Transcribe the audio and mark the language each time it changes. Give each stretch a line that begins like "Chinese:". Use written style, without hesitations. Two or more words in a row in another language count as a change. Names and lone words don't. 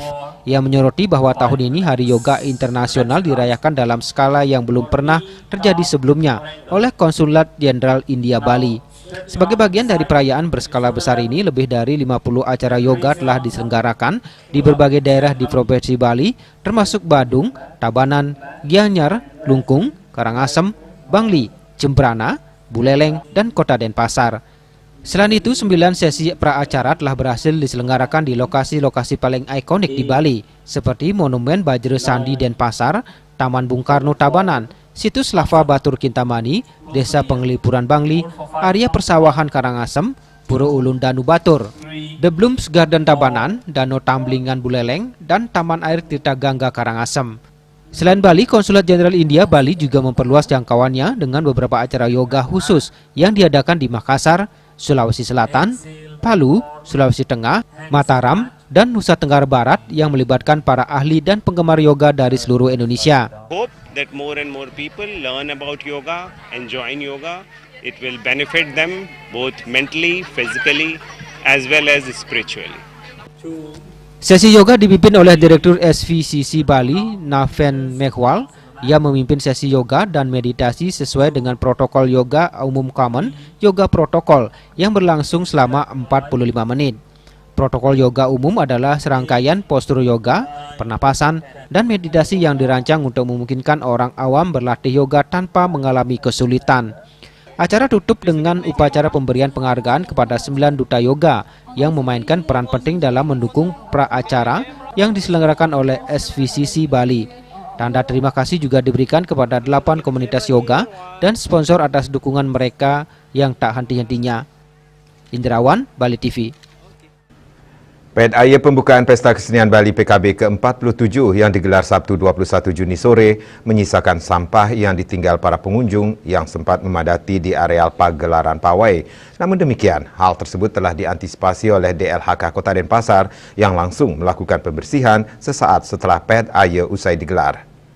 Indonesian: Ia menyoroti bahwa tahun ini Hari Yoga Internasional dirayakan dalam skala yang belum pernah terjadi sebelumnya oleh Konsulat Jenderal India Bali. Sebagai bagian dari perayaan berskala besar ini, lebih dari 50 acara yoga telah diselenggarakan di berbagai daerah di Provinsi Bali, termasuk Badung, Tabanan, Gianyar, Lungkung, Karangasem, Bangli, Jembrana, Buleleng, dan Kota Denpasar. Selain itu, 9 sesi pra-acara telah berhasil diselenggarakan di lokasi-lokasi paling ikonik di Bali, seperti Monumen Bajra Sandi Denpasar, Taman Bung Karno Tabanan, Situs Lava Batur Kintamani, Desa Penglipuran Bangli, Area Persawahan Karangasem, Pura Ulun Danu Batur, The Blooms Garden Tabanan, Danau Tamblingan Buleleng, dan Taman Air Tirta Gangga Karangasem. Selain Bali, Konsulat Jenderal India Bali juga memperluas jangkauannya dengan beberapa acara yoga khusus yang diadakan di Makassar, Sulawesi Selatan, Palu, Sulawesi Tengah, Mataram, dan Nusa Tenggara Barat yang melibatkan para ahli dan penggemar yoga dari seluruh Indonesia.
English: Hope that more and more people learn about yoga and join yoga. It will benefit them both mentally, physically, as well as spiritually.
Indonesian: Sesi yoga dipimpin oleh Direktur SVCC Bali, Naven Meghwal. Ia memimpin sesi yoga dan meditasi sesuai dengan protokol yoga umum common, yoga protokol, yang berlangsung selama 45 menit. Protokol yoga umum adalah serangkaian postur yoga, pernapasan, dan meditasi yang dirancang untuk memungkinkan orang awam berlatih yoga tanpa mengalami kesulitan. Acara tutup dengan upacara pemberian penghargaan kepada 9 duta yoga yang memainkan peran penting dalam mendukung pra-acara yang diselenggarakan oleh SVCC Bali. Tanda terima kasih juga diberikan kepada 8 komunitas yoga dan sponsor atas dukungan mereka yang tak henti-hentinya. Indrawan, Bali TV. PNAY pembukaan Pesta Kesenian Bali PKB ke-47 yang digelar Sabtu 21 Juni sore menyisakan sampah yang ditinggal para pengunjung yang sempat memadati di areal pagelaran pawai. Namun demikian, hal tersebut telah diantisipasi oleh DLHK Kota Denpasar yang langsung melakukan pembersihan sesaat setelah PNAY usai digelar.